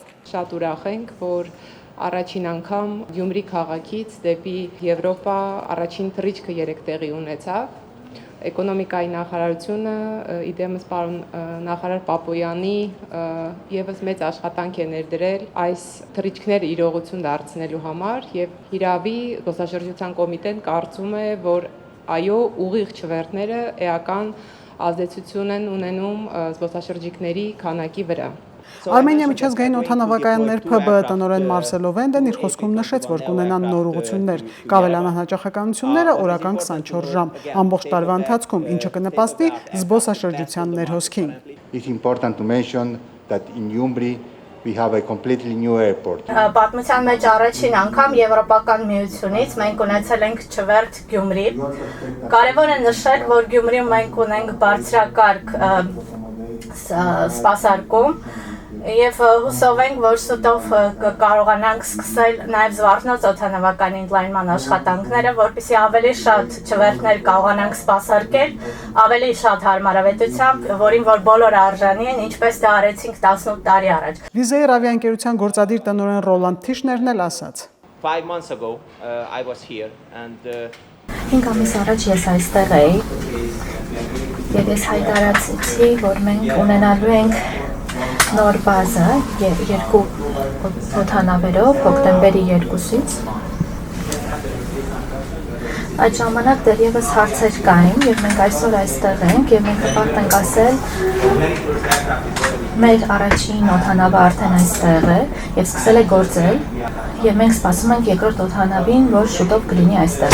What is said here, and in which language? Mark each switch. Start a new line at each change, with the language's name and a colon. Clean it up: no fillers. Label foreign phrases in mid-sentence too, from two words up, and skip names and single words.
Armenian: Շատ ուրախ ենք, որ առաջին անգամ Գյումրի քաղաքից դեպի Եվրոպա առաջին թռիչքը երեկ տեղի ունեցավ։ Էկոնոմիկայի նախարարությունը, իդեմս պարոն նախարար Պապոյանի եւս մեծ աշխատանք է ներդրել այս թռիչքները իրողություն դարձնելու համար եւ հիրավի զբոսաշրջության կոմիտեն կարծում է, որ այո, ուղիղ չվերթները էական ազդեցություն են ունենում զբոսաշրջիկների քանակի վրա։ Արմենիա միջազգային օդանավակայաններ ՓԲ տնօրեն Մարսելո Վենդեն իր խոսքում նշեց, որ կունենան նոր ուղղություններ, կավելանան հաճախականությունները օրական 24 ժամ, ամբողջ տարվա ընթացքում, ինչը կնպաստի զբոսաշրջության ներհոսքին։
English: It's important to mention that in Gyumri we have a completely new airport.
Armenian: Պատմության մեջ առաջին անգամ Եվրոպական միությունից մենք ունեցել ենք չվերթ Գյումրի։ Կարևոր է նշել, որ Գյումրիում մենք ունենք բարձրակարգ սպասարկում եւ հուսով ենք, որ շուտով կարողանանք սկսել նաեւ Զվարթնոց օդանավականի ընդլայնման աշխատանքները, որպեսզի ավելի շատ չվերթներ կարողանանք սպասարկել, ավելի շատ հարմարավետությամբ, որին որ բոլորը արժանի են, ինչպես դա արեցինք 18 տարի առաջ։ Վիզեյր ավիաընկերության գործադիր տնօրեն Ռոլանդ Թիշներն էլ ասաց.
English: 5 months ago I was here and
Armenian: 5 ամիս առաջ ես այստեղ էի եւ ես հայտարարեցի, որ մենք ունենալու ենք նոր բազա երկու օդանավերով հոկտեմբերի 2-ից։ Այդ ժամանակ դեռևս հարցեր կային եւ մենք այսօր այստեղ ենք եւ մենք հպարտ ենք ասել մեր առաջին օդանավը արդեն այստեղ է եւ սկսել է գործել եւ մենք սպասում ենք երկրորդ օդանավին, որ շուտով կլինի այստեղ։